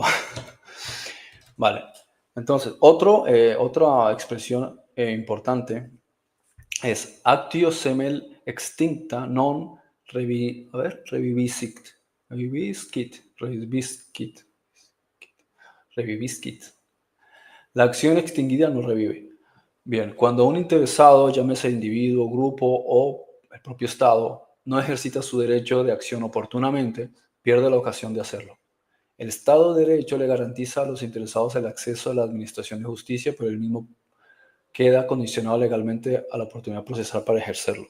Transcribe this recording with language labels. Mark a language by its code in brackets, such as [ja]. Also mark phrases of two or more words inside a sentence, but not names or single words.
[es] Vale, entonces, otra expresión importante es [la] actio semel extincta non reviviscit. [es] La acción extinguida no revive. Bien, cuando un interesado, llámese individuo, grupo o el propio Estado, no ejercita su derecho de acción oportunamente, pierde la ocasión de hacerlo. El Estado de Derecho le garantiza a los interesados el acceso a la administración de justicia, pero el mismo queda condicionado legalmente a la oportunidad procesal para ejercerlo.